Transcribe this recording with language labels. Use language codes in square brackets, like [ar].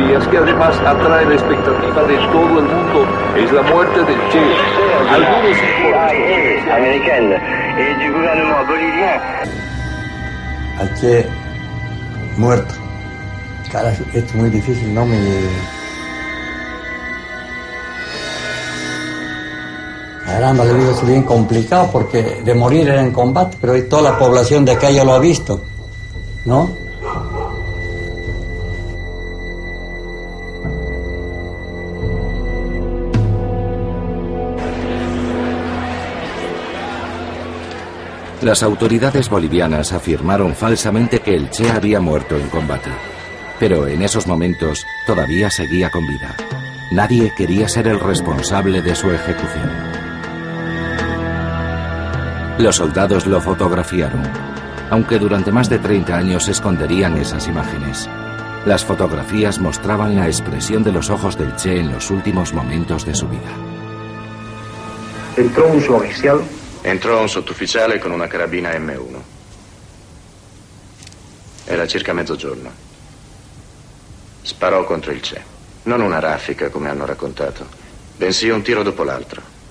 [es] Que además atrae la expectativa de todo el mundo es la muerte del Che. Algunos informes [fr] américaine et du gouvernement bolivien. [es] Al Che muerto. Cara, esto es muy difícil, no me... Caramba, le digo, es bien complicado porque de morir era en combate, pero toda la población de acá ya lo ha visto, ¿no? Las autoridades bolivianas afirmaron falsamente que el Che había muerto en combate, pero en esos momentos todavía seguía con vida. Nadie quería ser el responsable de su ejecución. Los soldados lo fotografiaron, aunque durante más de 30 años esconderían esas imágenes. Las fotografías mostraban la expresión de los ojos del Che en los últimos momentos de su vida. [it] Entrò un suboficial. Entrò un sottufficiale con una carabina M1. Era circa mezzogiorno. Sparò contro il Che. Non una raffica, come hanno raccontato, bensì un tiro dopo l'altro.